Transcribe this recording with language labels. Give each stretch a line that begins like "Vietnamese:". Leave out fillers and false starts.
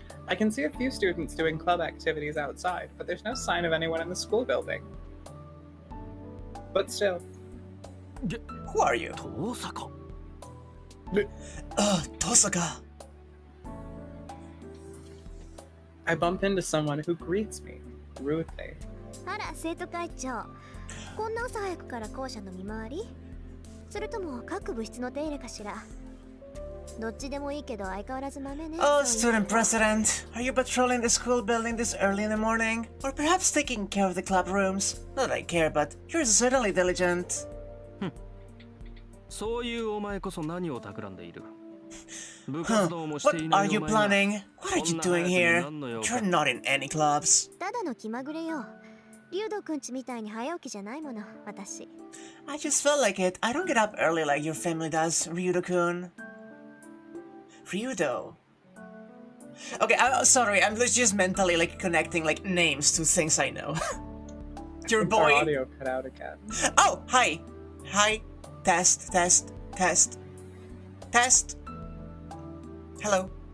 English: I can see a few students doing club activities outside, but there's no sign of anyone in the school building. But still. Who are you? Tosaka. Tosaka. I bump into someone who greets me rudely.
Japanese: あら、生徒会長。こんな朝早くから校舎の見回り？それとも各部室の手入れかしら？どっちでもいいけど相変わらず豆ね。
English: Oh, student president, are you patrolling the school building this early in the morning? Or perhaps taking care of the club rooms? Not that I care, but you're certainly diligent.
Japanese: そういうお前こそ何を企んでいる。
English: Huh, what are you planning? What are you doing here? You're not in any clubs.
Japanese: ただの気まぐれよ。リュウドくんちみたいに早起きじゃないもの、私。
English: I just felt like it. I don't get up early like your family does, Ryudo-kun. Ryudo. Okay, I'm sorry. I'm just mentally like connecting like names to things I know. Your boy. Our audio cut out again. Oh, hi. Hi. Test, test, test. Test. Hello.